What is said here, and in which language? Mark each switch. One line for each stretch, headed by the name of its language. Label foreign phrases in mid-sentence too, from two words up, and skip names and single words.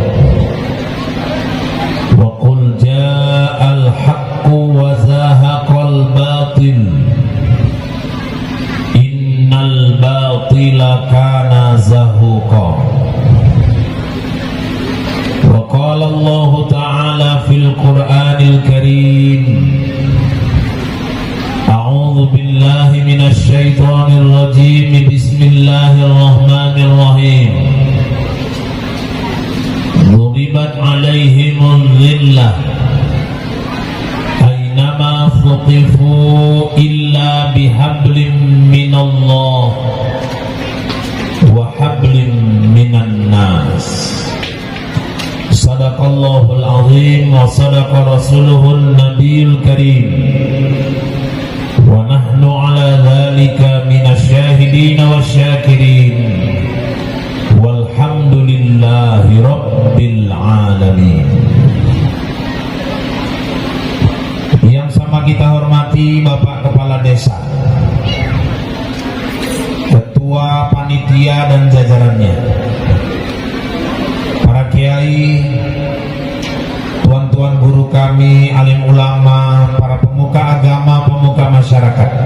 Arabic: وقل جاء الحق وزهق الباطل إن الباطل كان زهوقا. وقال الله تعالى في القرآن الكريم أعوذ بالله من الشيطان الرجيم. بسم الله الرحمن الرحيم. ضربت عليهم الذلة أينما ثقفوا إلا بحبل من الله وحبل من الناس. صدق الله العظيم وصدق رسوله النبي الكريم ونحن على ذلك من الشاهدين والشاكرين والحمد لله رب العالمين.
Indonesian: Yang sama kita hormati Bapak Kepala Desa, Ketua Panitia dan jajarannya, para kiai, tuan-tuan guru kami, alim ulama, para pemuka agama, pemuka masyarakat.